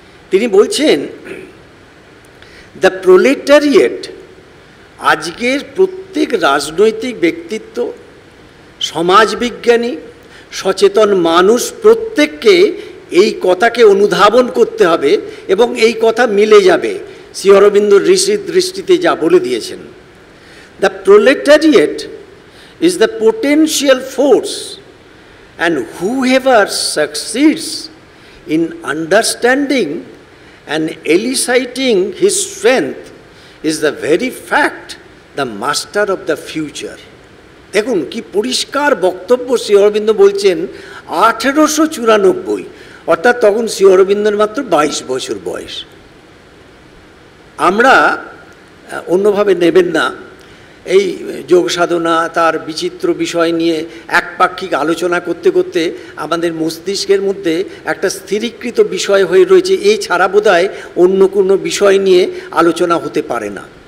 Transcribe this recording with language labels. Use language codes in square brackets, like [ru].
[bn] তিনি বলছেন, [en] the proletariat, [bn] আজকের প্রত্যেক রাজনৈতিক ব্যক্তিত্ব, সমাজবিজ্ঞানী, সচেতন মানুষ প্রত্যেককে এই কথাকে অনুধাবন করতে হবে এবং এই কথা মিলে যাবে শ্রী অরবিন্দ ঋষির দৃষ্টিতে যা বলে দিয়েছেন। [en] The proletariat is the potential force and whoever succeeds in understanding and eliciting his strength is the very fact the master of the future. [bn] দেখুন কি পরিষ্কার বক্তব্য শ্রী অরবিন্দ বলছেন। 1894, অর্থাৎ তখন শ্রী অরবিন্দর মাত্র 22 বছর বয়স। আমরা অন্যভাবে নেবেন না, এই যোগ সাধনা তার বিচিত্র বিষয় নিয়ে একপাক্ষিক আলোচনা করতে করতে আমাদের মস্তিষ্কের মধ্যে একটা স্থিরীকৃত বিষয় হয়ে রয়েছে, এই ছাড়া বোধহয় অন্য কোনো বিষয় নিয়ে আলোচনা হতে পারে না।